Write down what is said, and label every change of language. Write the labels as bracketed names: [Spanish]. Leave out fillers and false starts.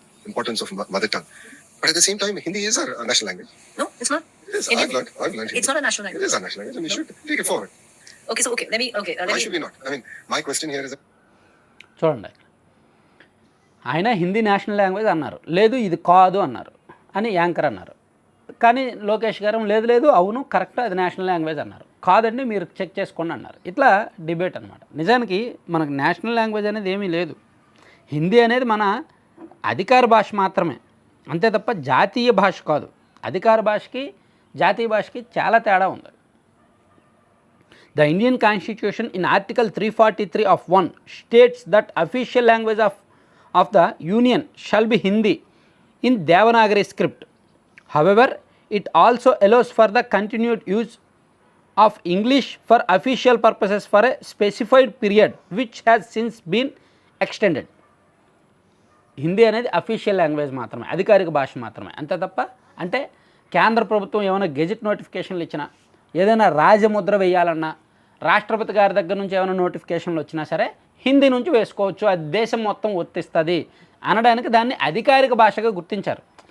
[English] Importance of mother tongue, but at the same time Hindi is our national language. No, it's not. Yes, I've learned Hindi. It's not a national It language. is our national language and we should take it forward. Okay, so let me. Why should we not? I mean, my question here is [Telugu] చూడండి, ఆయన Hindi national language అన్నారు, లేదు ఇది కాదు అన్నారు అని anchor అన్నారు. కానీ లోకేష్ గారు లేదు అవును కరెక్ట్ అది నేషనల్ లాంగ్వేజ్ అన్నారు. కాదండి మీరు చెక్ చేసుకోండి అన్నారు. ఇట్లా డిబేట్ అనమాట. నిజానికి మనకు నేషనల్ లాంగ్వేజ్ అనేది ఏమీ లేదు. హిందీ అనేది మన అధికార భాష మాత్రమే, అంతే తప్ప జాతీయ భాష కాదు. అధికార భాషకి జాతీయ భాషకి చాలా తేడా ఉంది. [English] The Indian Constitution in Article 343 of 1 states that official language of the Union shall be Hindi in Devanagari script. However, it also allows for the continued use of English for official purposes for a specified period, which has since been extended. [Telugu] Hindi అనేది official language మాత్రమే, అధికారిక భాష మాత్రమే, అంతే తప్ప అంటే కేంద్ర ప్రభుత్వం ఏమైనా గెజిట్ నోటిఫికేషన్లు ఇచ్చినా, ఏదైనా రాజముద్ర వేయాలన్నా, రాష్ట్రపతి గారి దగ్గర నుంచి ఏమైనా నోటిఫికేషన్లు వచ్చినా సరే హిందీ నుంచి వేసుకోవచ్చు, అది దేశం మొత్తం వర్తిస్తుంది అనడానికి దాన్ని అధికారిక భాషగా గుర్తించారు.